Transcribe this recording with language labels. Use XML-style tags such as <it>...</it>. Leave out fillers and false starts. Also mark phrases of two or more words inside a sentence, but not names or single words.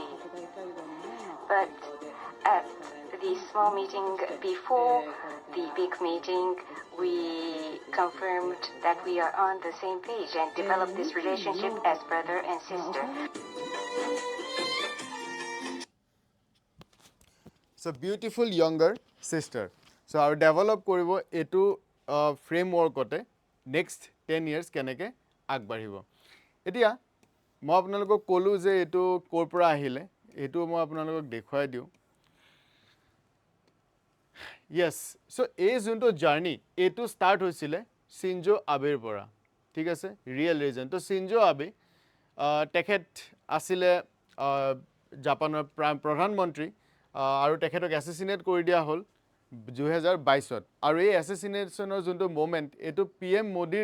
<en>But at the small meeting before the big meeting, we confirmed that we are on the same page and developed this relationship as brother and sister. So beautiful younger sister. So our develop</en> <as>কৰিবো এটা framework ote</as> <en>next 10 years</en> <as>কেনেকৈ আগবাঢ়িবো. Etia মই আপোনালোকক ক'লো যে এটো ক'ৰ পৰা আহিলে এটো মই আপোনালোকক দেখুৱাই দিও</as> <en>yes so</en> <as>এই যোনটো জাৰ্নি এটো ষ্টাৰ্ট হৈছিলে চিনজো আবেৰ পৰা ঠিক আছে</as> <en>real reason</en> <as>তো চিনজো আবে তেখেত আছিলে জাপানৰ প্ৰধানমন্ত্ৰী আৰু তেখেতক এছেচিনেট কৰি দিয়া হ'ল 2022ত আৰু এই এছেচিনেশনৰ যোনটো মোমেন্ট এটো PM মোদীৰ</as>